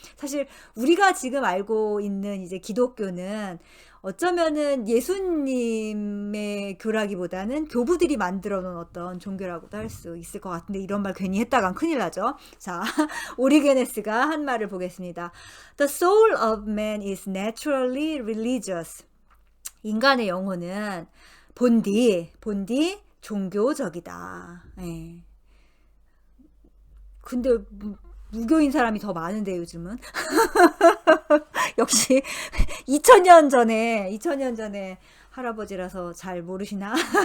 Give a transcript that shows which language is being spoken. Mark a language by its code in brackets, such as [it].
[ko] 사실 우리가 지금 알고 있는 이제 기독교는 어쩌면은 예수님의 교라기보다는 교부들이 만들어 놓은 어떤 종교라고도 할 수 있을 것 같은데 이런 말 괜히 했다간 큰일 나죠. 자, 오리게네스가 한 말을 보겠습니다. [en] The soul of man is naturally religious. [ko] 인간의 영혼은 본디 종교적이다. 예. 근데 무교인 사람이 더 많은데 요즘은 역시 2000년 전에 할아버지라서 잘 모르시나?